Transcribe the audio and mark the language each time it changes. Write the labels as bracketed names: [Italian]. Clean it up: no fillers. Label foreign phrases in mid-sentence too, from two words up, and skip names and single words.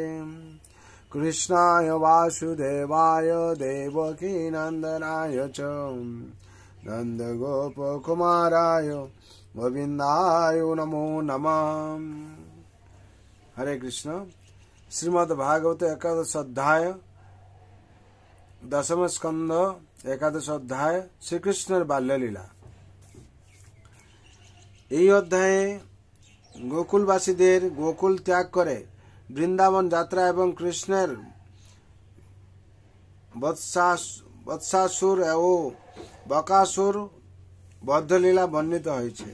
[Sanskrit] कृष्णाय वासुदेवाय देवकी नंदनाय च नंदगोपकुमाराय गोविंदाय नमो नमः। हरे कृष्ण। [Bangla] শ্রীমদ্ ভাগবত একাদশ অধ্যায় দশম স্কন্দ একাদশ অধ্যায় শ্রীকৃষ্ণের বাল্যলীলা। এই অধ্যায়ে গোকুলবাসীদের গোকুল ত্যাগ করে বৃন্দাবন যাত্রা এবং কৃষ্ণের বৎসাসুর ও বকাসুর বদ্ধলীলা বর্ণিত হয়েছে।